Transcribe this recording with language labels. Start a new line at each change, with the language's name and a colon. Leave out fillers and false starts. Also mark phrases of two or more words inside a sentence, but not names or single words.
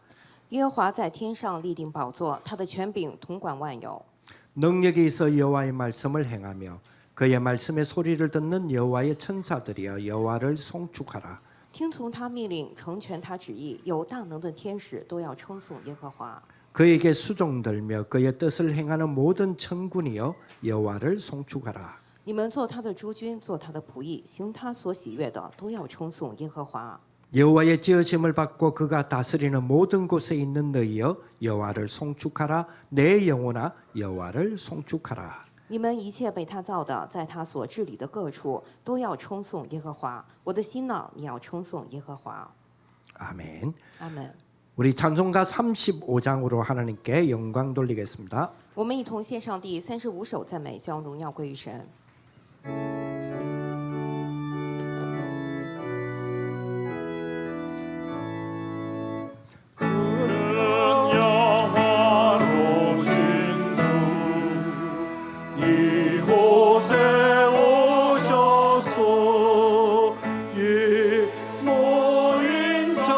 Chinese: 耶和华在天上立定宝座，他的权柄统管万有。
Korean: 능력이 있어 여호와의 말씀을 행하며 그의 말씀의 소리를 듣는 여호와의 천사들이여 여호와를 송축하라.
Chinese: 听从他命令，成全他旨意，有大能的天使都要称颂耶和华。
Korean: 그에게 수종들며 그의 뜻을 행하는 모든 천군이여 여호와를 송축하라.
Chinese: 你们做他的诸军，做他的仆役，行他所喜悦的，都要称颂耶和华。
Korean: 여호와의 지으심을 받고 그가 다스리는 모든 곳에 있는 너희여 여호와를 송축하라. 내 영혼아 여호와를 송축하라.
Chinese: 你们一切被他造的，在他所治理的各处，都要称颂耶和华。我的心呢，你要称颂耶和华。
Korean: 아멘.
Chinese: 阿门。
Korean: 우리 찬송가 35장으로 하나님께 영광 돌리겠습니다.
Chinese: 我们一同献上第35首赞美，将荣耀归于神。
Korean: 이곳에 오셔서 이 모인